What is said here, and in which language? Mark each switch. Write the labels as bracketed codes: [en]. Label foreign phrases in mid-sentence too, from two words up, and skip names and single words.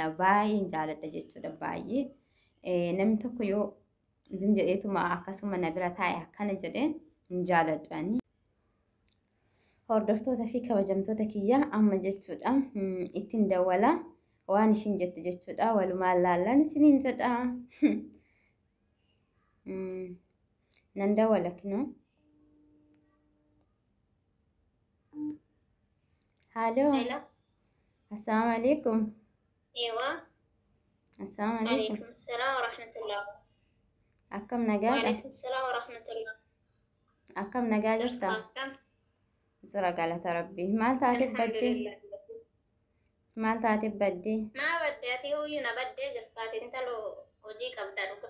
[om] baay'een jaaladha jechuudha baay'ee namni tokko yoo zim jedheetuma akkasuma na bira taa'e akkana jedheen hin jaaladhu ani hordoftoota fi kabajamtoota kiyya amma jechuudha ittiin dawwala waan ishiin jette jechuudha walumaan laallaan isiniin jedhaa nan dawwala kinoo Halo. [ar] Assalamualaikum. [om] Ewa. [ar] Assalamualaikum. وعليكم السلام ورحمة الله. [om] Akkam nagaa? [ar] وعليكم السلام ورحمة الله. [om] Akkam nagaa jirta? Akkam. Sira galata rabbi. Maal taatee baddee? Maal taatee baddee? Maa baddee ati huyyuu na baddee jirtaati intaloo hojii qabda dhuga.